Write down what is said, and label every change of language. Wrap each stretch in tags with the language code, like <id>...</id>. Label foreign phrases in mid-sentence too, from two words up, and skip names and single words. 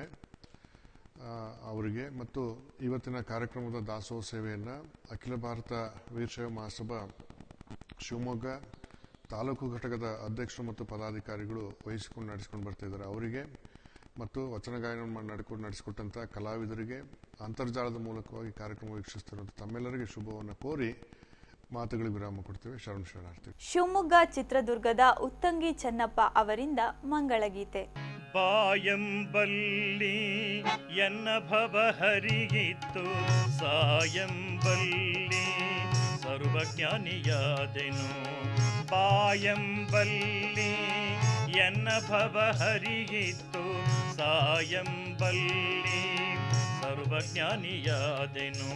<kn>ಅವರಿಗೆ ಮತ್ತು ಇವತ್ತಿನ ಕಾರ್ಯಕ್ರಮದ ದಾಸೋಹ ಸೇವೆಯನ್ನು ಅಖಿಲ ಭಾರತ ವೀರಶೈವ ಮಹಾಸಭಾ ಶಿವಮೊಗ್ಗ ತಾಲೂಕು ಘಟಕದ ಅಧ್ಯಕ್ಷರು ಮತ್ತು ಪದಾಧಿಕಾರಿಗಳು ವಹಿಸಿಕೊಂಡು ನಡೆಸಿಕೊಂಡು ಬರ್ತಾ ಇದ್ದಾರೆ. ಅವರಿಗೆ ಮತ್ತು ವಚನ ಗಾಯನ ನಡೆಸಿಕೊಟ್ಟಂಥ ಕಲಾವಿದರಿಗೆ, ಅಂತರ್ಜಾಲದ ಮೂಲಕವಾಗಿ ಕಾರ್ಯಕ್ರಮ ವೀಕ್ಷಿಸ್ತಿರುವಂಥ ತಮ್ಮೆಲ್ಲರಿಗೆ ಶುಭವನ್ನು ಕೋರಿ ಮಾತುಗಳಿಗೆ ವಿರಾಮ ಕೊಡ್ತೇವೆ. ಶರಣಾರ್ಥಿ. ಶಿವಮೊಗ್ಗ ಚಿತ್ರದುರ್ಗದ ಉತ್ತಂಗಿ ಚೆನ್ನಪ್ಪ ಅವರಿಂದ ಮಂಗಳಗೀತೆ. ಬಾಯಂಬಲ್ಲಿ ಎನ್ನ ಭವ ಹರಿಯಿತ್ತು, ಸಾಯಂಬಲ್ಲಿ ಸರ್ವಜ್ಞಾನಿಯಾದೆನು. ಬಾಯಂಬಲ್ಲಿ ಎನ್ನ ಭವ ಹರಿಯಿತ್ತು, ಸಾಯಂಬಲ್ಲಿ ಸರ್ವಜ್ಞಾನಿಯಾದೆನು.</kn>